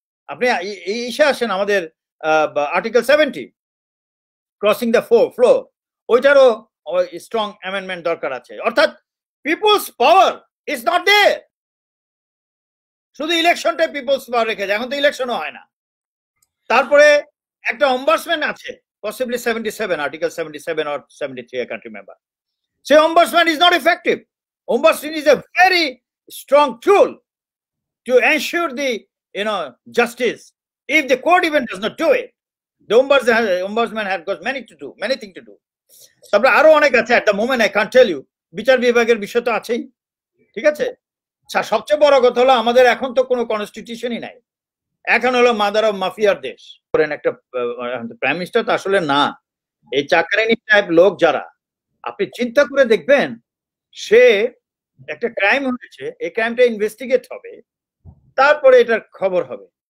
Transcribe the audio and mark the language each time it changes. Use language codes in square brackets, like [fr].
[bn] আপনি ইসে আসেন আমাদের article 70 crossing the floor, ওইটারও strong amendment দরকার আছে। অর্থাৎ [en] People's power is not there. [bn] শুধু ইলেকশনটাই পিপলস পাওয়ার রেখেছে, এখন তো ইলেকশনও হয় না। তারপরে একটা অম্বাসম্যান আছে, [en] possibly 77, article 77 or 73, I can't remember. So ombudsman is not effective. Ombudsman is a very strong tool to ensure the justice. If the court even does not do it, the ombudsman has got many things to do. [bn] তারপরে আরো অনেক আছে, [en] at the moment I can't tell you. [bn] বিচার বিভাগের বিষয় তো আছেই, ঠিক আছে। সবচেয়ে বড় কথা হলো আমাদের এখন তো কোনো কনস্টিটিউশনই নাই, এখন হলো মাদার অফ মাফিয়ার দেশ। একটা প্রাইম মিনিস্টার তো আসলে না, এই চাকরানি টাইপ লোক যারা, আপনি চিন্তা করে দেখবেন, সে একটা ক্রাইম হয়েছে, এই ক্রাইমটা ইনভেস্টিগেট হবে, তারপরে এটার খবর হবে।